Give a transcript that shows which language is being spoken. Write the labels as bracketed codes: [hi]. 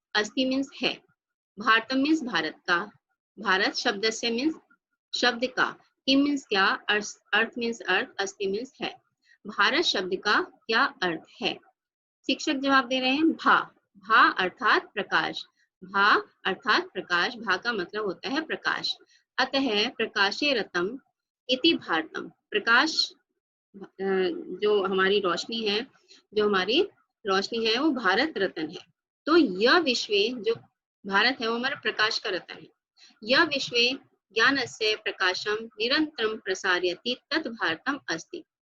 [hi] अस्ति मीन्स है, भारतम मीन्स भारत का, भारत शब्द से मीन्स शब्द का, किम मीन्स क्या, अर्थ मीन्स अर्थ, अस्ति मीन्स है। भारत शब्द का क्या अर्थ है? शिक्षक जवाब दे रहे हैं, भा अर्थात प्रकाश। भा अर्थात प्रकाश, भा का मतलब होता है प्रकाश। [sa] अतः प्रकाशे रतम इति भारतम। [hi] प्रकाश जो हमारी रोशनी है, वो भारत रत्न है। तो यह विश्व, जो भारत है वो हमारा प्रकाश का रत्न है। [sa] यह विश्व ज्ञानस्य प्रकाशम निरंतरम प्रसारयति तत् भारतम अस्ति।